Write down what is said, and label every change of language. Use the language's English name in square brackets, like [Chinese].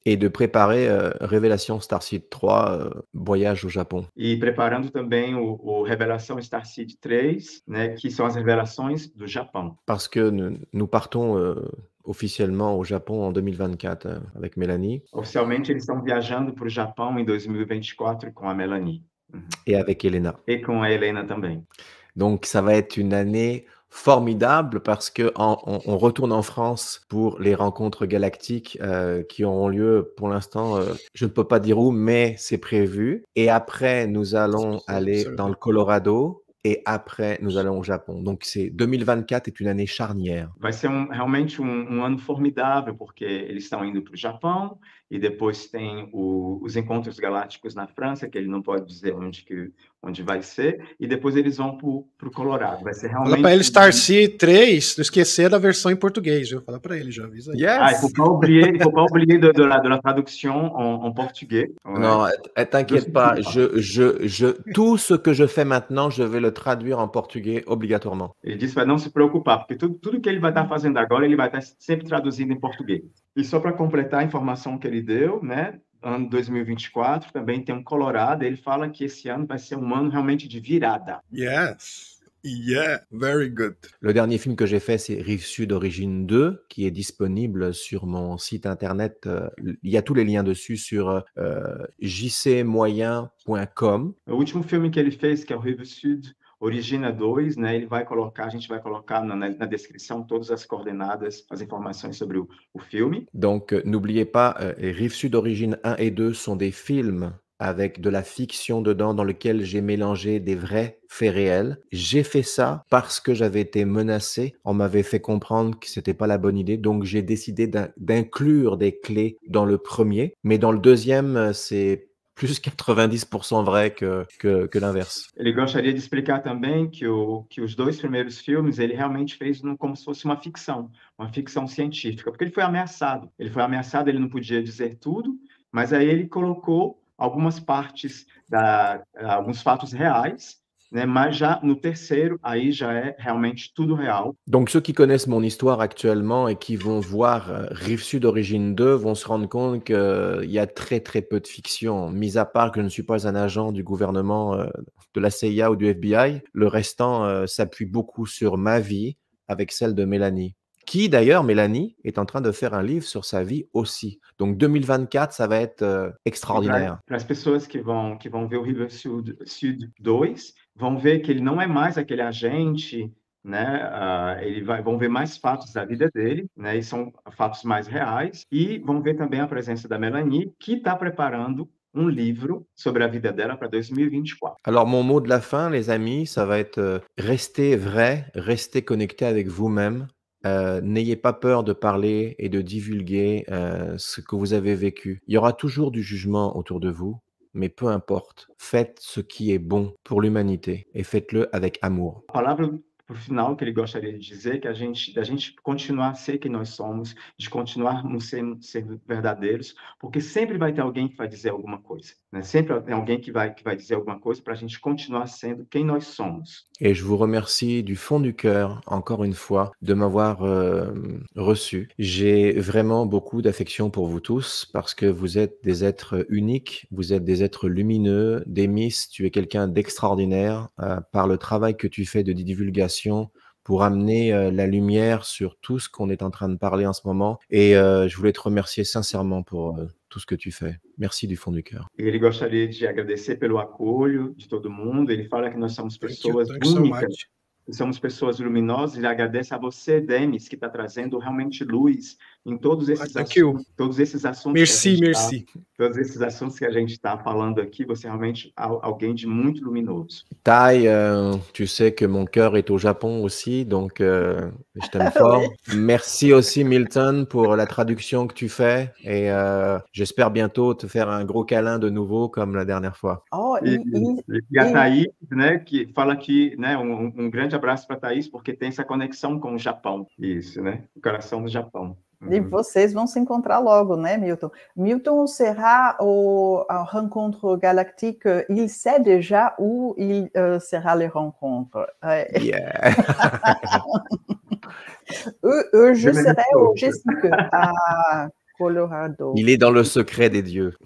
[French] Et de préparer Révélation Starseed 3, Voyage au Japon. [Portuguese] E preparando também o Revelação Starseed 3, né, que são as revelações do Japão. [French] Parce que nous partons officiellement au Japon en 2024 avec Mélanie. [Portuguese] Oficialmente, eles estão viajando para o Japão em 2024 com a Melanie. [French] Et avec Elena. [Portuguese] Et com a Helena também. [French] Donc, ça va être une année formidable parce que on retourne en France pour les rencontres galactiques qui auront lieu pour l'instant, je ne peux pas dire où, mais c'est prévu. Et après, nous allons aller dans le Colorado. Et après, nous allons au Japon. Donc, 2024 est une année charnière. [Portuguese] Vai ser realmente ano formidável, porque eles estão indo para o Japão, e depois tem os encontros galácticos na França, que ele não pode dizer onde vai ser, e depois eles vão para o Colorado. Vai ser realmente... Fala para ele Starseed 3, não esquecer da versão em português, viu? Fala para ele, já avisa aí. [English] Yes. [French] Il ne faut pas oublier de la traduction en portugais. Non, t'inquiète pas, tout ce que je fais maintenant, je vais le traduire en portugais obligatoirement. [Portuguese] Ele disse para não se preocupar, porque tudo que ele vai estar fazendo agora, ele vai estar sempre traduzindo em português. E só para completar a informação que ele deu, né? Ano 2024 também tem Colorado. Ele fala que esse ano vai ser ano realmente de virada. [English] Yes. Yeah, very good. [French] Le dernier film que j'ai fait, c'est Rive Sud Origine 2, qui est disponible sur mon site internet. Il y a tous les liens dessus sur jcmoyen.com. [Portuguese] O último filme que ele fez, que é o Rive Sud Origina 2, né? A gente vai colocar na descrição todas as coordenadas, as informações sobre o filme. [French] Donc, n'oubliez pas, Rive Sud Origine 1 et 2 sont des films avec de la fiction dedans, dans lequel j'ai mélangé des vrais faits réels. J'ai fait ça parce que j'avais été menacé. On m'avait fait comprendre que c'était pas la bonne idée, donc j'ai décidé d'inclure des clés dans le premier. Mais dans le deuxième, c'est plus 90% vrai que l'inverse. [Portuguese] Ele gostaria de explicar também que os dois primeiros filmes ele realmente fez como se fosse uma ficção científica, porque ele foi ameaçado. Ele não podia dizer tudo, mas aí ele colocou algumas partes, alguns fatos reais, né? Mas já no terceiro, aí já é realmente tudo real. [French] Donc ceux qui connaissent mon histoire actuellement et qui vont voir Rive Sud Origine 2 vont se rendre compte qu'il y a très très peu de fiction, mis à part que je ne suis pas un agent du gouvernement, de la CIA ou du FBI. Le restant s'appuie beaucoup sur ma vie avec celle de Mélanie, qui d'ailleurs, Mélanie, est en train de faire un livre sur sa vie aussi. Donc 2024, ça va être extraordinaire. [Portuguese] Para as pessoas que vão ver o River Sud 2, vão ver que ele não é mais aquele agente, né? Vão ver mais fatos da vida dele, né? E são fatos mais reais. E vão ver também a presença da Melanie, que está preparando livro sobre a vida dela para 2024. [French] Alors mon mot de la fin, les amis, ça va être restez vrai, restez connecté avec vous-même. N'ayez pas peur de parler et de divulguer ce que vous avez vécu. Il y aura toujours du jugement autour de vous, mais peu importe. Faites ce qui est bon pour l'humanité et faites-le avec amour. [Portuguese] A palavra para o final que ele gostaria de dizer que da gente continuar a ser quem nós somos, de continuarmos sendo verdadeiros, porque sempre vai ter alguém que vai dizer alguma coisa, né? Sempre tem alguém que vai dizer alguma coisa para a gente continuar sendo quem nós somos. [French] Et je vous remercie du fond du cœur, encore une fois, de m'avoir reçu. J'ai vraiment beaucoup d'affection pour vous tous parce que vous êtes des êtres uniques, vous êtes des êtres lumineux. Demis, tu es quelqu'un d'extraordinaire par le travail que tu fais de divulgation pour amener la lumière sur tout ce qu'on est en train de parler en ce moment. Et je voulais te remercier sincèrement pour tout ce que tu fais. Merci du fond du cœur. [Portuguese] Ele gostaria de agradecer pelo acolho de todo mundo. Ele fala que nós somos pessoas únicas, que somos pessoas luminosas. Ele agradece a você, Demis, que está trazendo realmente luz em todos esses assuntos. Todos esses assuntos. [French] Merci. [Portuguese] Todos esses assuntos que a gente está falando aqui, você é realmente alguém de muito luminoso. [French] Tai, tu sais que mon cœur est au Japon aussi, donc je t'aime fort. Oui. Merci aussi Milton pour la traduction que tu fais et j'espère bientôt te faire un gros câlin de nouveau comme la dernière fois. Oh, [Portuguese] E a Thaís, né, que fala que, né, grande abraço para a Thaís, porque tem essa conexão com o Japão. Isso, né? O coração do Japão. E vocês vão se encontrar logo, né, Milton? [French] Milton sera à rencontre galactique. Il sait déjà où il sera les rencontres. [English] Yeah. [French] Je serai au Jessica, à Colorado. Il est dans le secret des dieux.